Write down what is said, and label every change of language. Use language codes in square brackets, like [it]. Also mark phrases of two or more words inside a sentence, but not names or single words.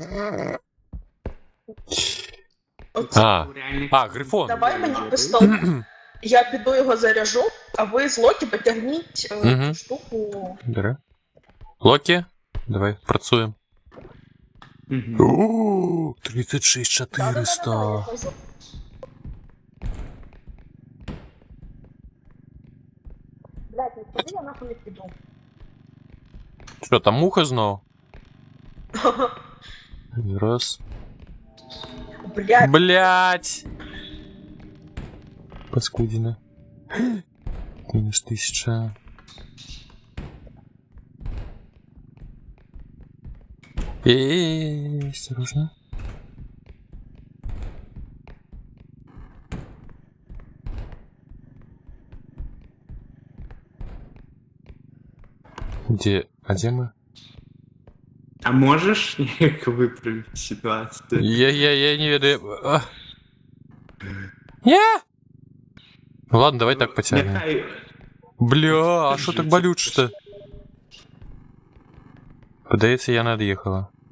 [uk] Грифон. Давай мені пістолет. Я піду його заряжу, а ви з Локі потягніть цю штуку. Добре. Локі, давай, працюємо. Мгм. О, 36 400. [ru] Да-да-да-да-да, [uk] блядь, не ходи, я нахуй не піду. Що, там муха знов? Раз. Блядь, Блять! Паскудина. [ru] Минус 1000. Осторожно. Где? А где мы? [uk] А можеш як виправити ситуацію? Я не веду. Не! [ru] Ну ладно, давай так потянем. [uk] Нехай. [ru] Бля, а что так болюче-то? [uk] Подається, я над'їхала.